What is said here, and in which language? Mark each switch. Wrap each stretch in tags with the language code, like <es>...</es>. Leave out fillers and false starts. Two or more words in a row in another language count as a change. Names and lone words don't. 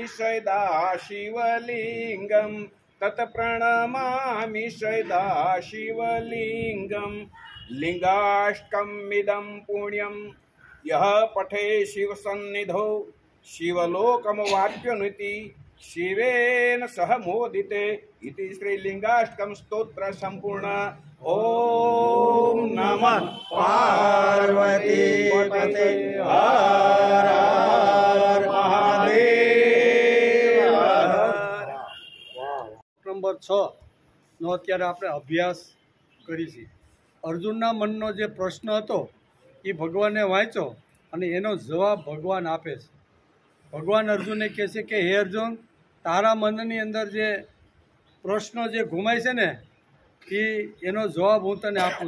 <sa>सदा शिवलिङ्गम् तत्प्रणमामि सदा शिवलिङ्गम् लिङ्गाष्टकमिदं पुण्यं यः पठे शिवसन्निधौ शिवलोकमवाप्नुति शिवेन सह मोदिते इति श्रीलिङ्गाष्टकं स्तोत्र सम्पूर्ण। ओम नमः पार्वती पते हर हर महादेव।</sa> <gu>નંબર 6 નો અત્યારે આપણે અભ્યાસ કરીશું। અર્જુનના મનનો જે પ્રશ્ન હતો એ ભગવાને વાંચ્યો અને એનો જવાબ ભગવાન આપે છે। ભગવાન અર્જુનને કહે છે કે હે અર્જુન, તારા મનની અંદર જે પ્રશ્નો જે ઘુમાય છે ને એનો જવાબ હું તને આપું।</gu>